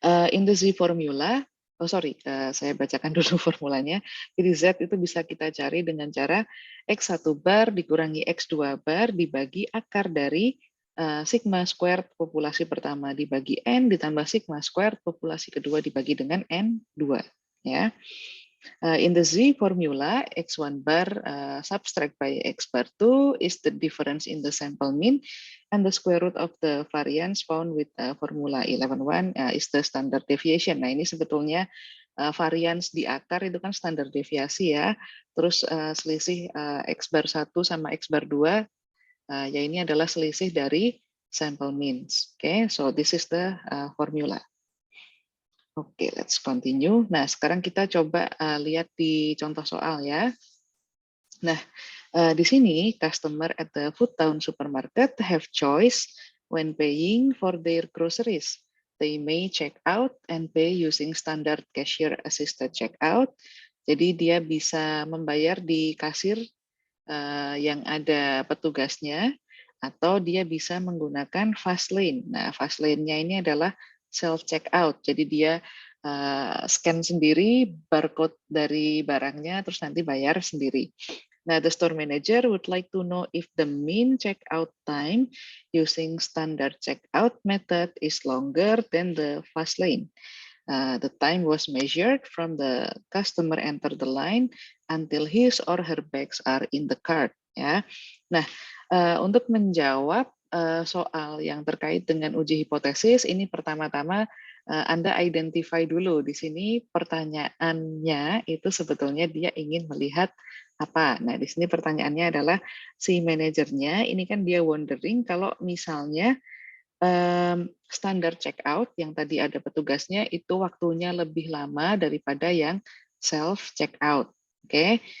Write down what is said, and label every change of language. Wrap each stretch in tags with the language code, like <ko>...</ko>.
<en>In the Z formula,</en> <id>saya bacakan dulu formulanya. Jadi Z itu bisa kita cari dengan cara X1 bar dikurangi X2 bar dibagi akar dari sigma squared populasi pertama dibagi N ditambah sigma squared populasi kedua dibagi dengan N2. Ya.</id> <en>In the Z formula, X1 bar subtract by X bar 2 is the difference in the sample mean, and the square root of the variance found with formula 11.1 is the standard deviation.</en> <id>Nah, ini sebetulnya variance di akar itu kan standar deviasi ya. Terus selisih X bar 1 sama X bar 2, ya ini adalah selisih dari sample means.</id> <en>Okay, so this is the formula. Oke, let's continue.</en> <id>Nah, sekarang kita coba lihat di contoh soal ya. Nah, di sini</id> <en>customer at the Food Town supermarket have choice when paying for their groceries. They may check out and pay using standard cashier assisted checkout.</en> <id>Jadi dia bisa membayar di kasir yang ada petugasnya, atau dia bisa menggunakan fast lane. Nah, fast lane-nya ini adalah self checkout. Jadi dia scan sendiri barcode dari barangnya, terus nanti bayar sendiri.</id> <en>Now, the store manager would like to know if the mean checkout time using standard checkout method is longer than the fast lane. The time was measured from the customer enter the line until his or her bags are in the cart.</en> <id>Ya, nah untuk menjawab soal yang terkait dengan uji hipotesis, ini pertama-tama Anda identify dulu di sini pertanyaannya itu sebetulnya dia ingin melihat apa. Nah, di sini pertanyaannya adalah si manajernya ini kan dia wondering kalau misalnya standar check out yang tadi ada petugasnya itu waktunya lebih lama daripada yang self check out. Oke.</id>